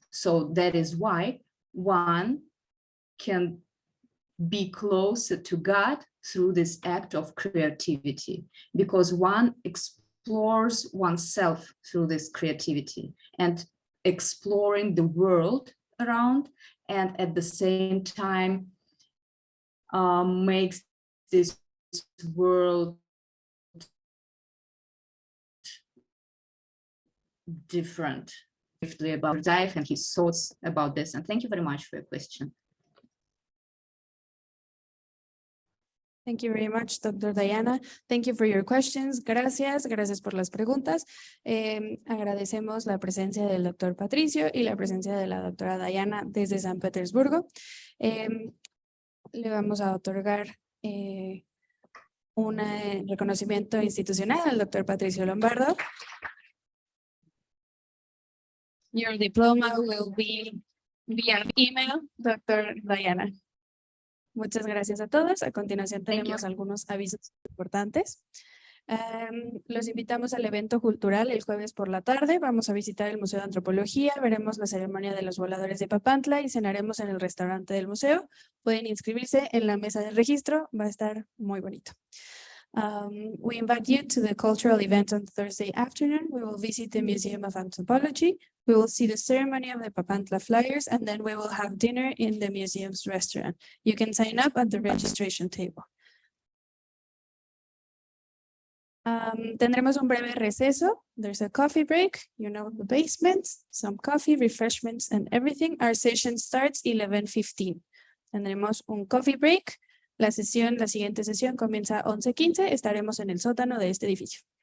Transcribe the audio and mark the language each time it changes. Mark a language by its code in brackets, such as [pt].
[en] So that is why one can be closer to God through this act of creativity, because one explores oneself through this creativity and exploring the world around, and at the same time makes this world different. About Berdyaev and his thoughts about this, and thank you very much for your question. Thank you very much, Dr. Diana. Thank you for your questions. [es] Gracias por las preguntas. Agradecemos la presencia del doctor Patricio y la presencia de la doctora Diana desde San Petersburgo. Le vamos a otorgar un reconocimiento institucional al doctor Patricio Lombardo. [en] Your diploma will be via email, Dr. [es] Diana. Muchas gracias a todos. A continuación tenemos algunos avisos importantes. Los invitamos al evento cultural el jueves por la tarde. Vamos a visitar el Museo de Antropología, veremos la ceremonia de los voladores de Papantla y cenaremos en el restaurante del museo. Pueden inscribirse en la mesa de registro, va a estar muy bonito. [en] We invite you to the cultural event on Thursday afternoon. We will visit the Museum of Anthropology. We will see the ceremony of the Papantla flyers, and then we will have dinner in the museum's restaurant. You can sign up at the registration table. [es] Tendremos un breve receso. [en] There's a coffee break, you know, the basement, some coffee, refreshments, and everything. Our session starts 11:15. [es] Tendremos un [en] coffee break. [es] La siguiente sesión comienza a 11:15. Estaremos en el sótano de este edificio.